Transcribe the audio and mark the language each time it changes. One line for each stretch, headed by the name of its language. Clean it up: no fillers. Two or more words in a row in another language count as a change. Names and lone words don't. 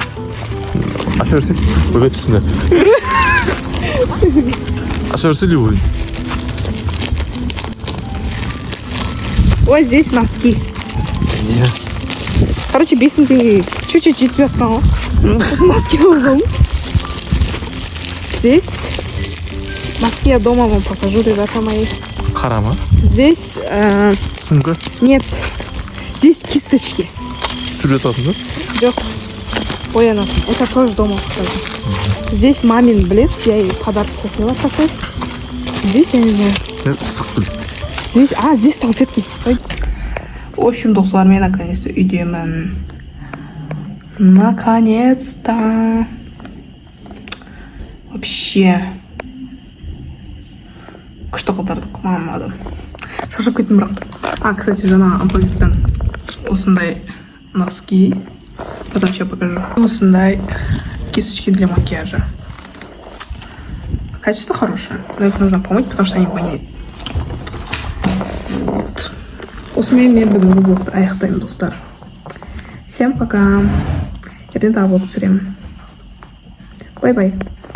Kazakh: Аша берсең? Ойбай, бісміллә. Аша берсең любой.
Russian: Ой, здесь носки. Не носки. Короче, 5 теңге.
Kazakh: Чуть-чуть жетпей жатқан ғой. Носки алғам.
Russian: Здесь носки я дома вам покажу, ребята мои.
Kazakh: Қарама.
Russian: Здесь... Сумка. Нет. Здесь кисточки.
Kazakh: Сурет атың ба? Жоқ. Боянатын.
Russian: Вот такой же дома покажу. Здесь мамин блеск. Я ей подарок купила такой. Здесь, я не знаю. Сық біл. Здесь салфетки. Ой. В общем,
Kazakh: достар, мен наконец-то үйдемін.
Russian: Наконец-то. Вообще.
Kazakh: Күшті қылдардық, мамады. Шашып кеттім бірақ. Кстати, жаңа ампулиттен осындай носки.
Russian: Потом еще покажу. Осындай кисточки для макияжа. Качество хорошее, но их нужно помыть, потому что они воняют. Вот.
Kazakh: Осымен мен бүгінгі влогты аяқтаймын достар.
Russian: Всем пока.
Kazakh: Ертең тағы влог түсіремін.
Russian: Бай-бай.